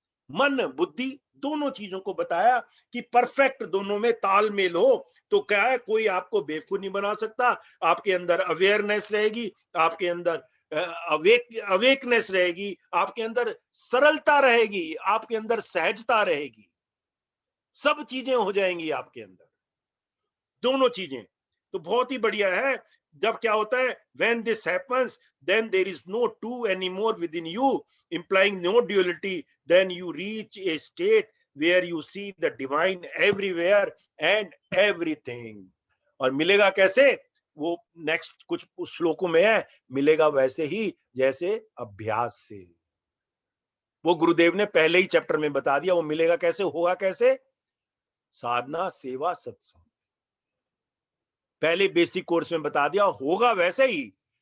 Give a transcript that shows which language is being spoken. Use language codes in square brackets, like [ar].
[hi] मन बुद्धि दोनों चीजों को बताया कि परफेक्ट दोनों में तालमेल हो तो क्या है, कोई आपको बेवकूफ नहीं बना सकता। आपके अंदर अवेयरनेस रहेगी, आपके अंदर अवेकनेस रहेगी, आपके अंदर सरलता रहेगी, आपके अंदर सहजता रहेगी, सब चीजें हो जाएंगी आपके अंदर, दोनों चीजें। तो बहुत ही बढ़िया है। जब क्या होता है, [en] when this happens then there is no two anymore within you, implying no duality, then you reach a state where you see the divine everywhere and everything। [hi] और मिलेगा कैसे? वो नेक्स्ट कुछ श्लोकों में है, मिलेगा वैसे ही जैसे अभ्यास से। वो गुरुदेव ने पहले ही चैप्टर में बता दिया, वो मिलेगा कैसे, होगा कैसे? साधना सेवा सत्संग, पहले बेसिक कोर्स में बता दिया, होगा वैसे ही